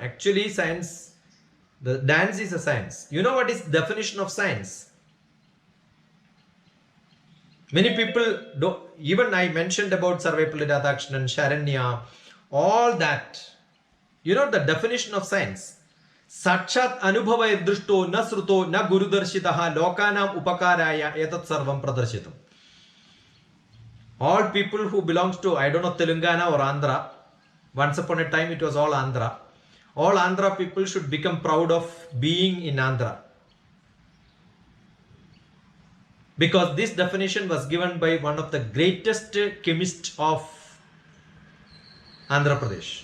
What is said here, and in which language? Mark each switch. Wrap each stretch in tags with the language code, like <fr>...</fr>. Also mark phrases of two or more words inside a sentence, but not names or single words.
<en>Actually, science, the dance is a science. You know what is the definition of science? Many people don't, even I mentioned about Sarvepalli Radhakrishnan, Sharanya, all that. You know the definition of science?</en> <sa>साक्षात् अनुभव दृष्टो न श्रुतो न गुरुदर्शितः लोकानाम् उपकाराय एतत् सर्वम् प्रदर्शितम्.</sa> <en>All people who belongs to, I don't know, Telangana or Andhra, once upon a time it was all Andhra. All Andhra people should become proud of being in Andhra. Because this definition was given by one of the greatest chemists of Andhra Pradesh.</en>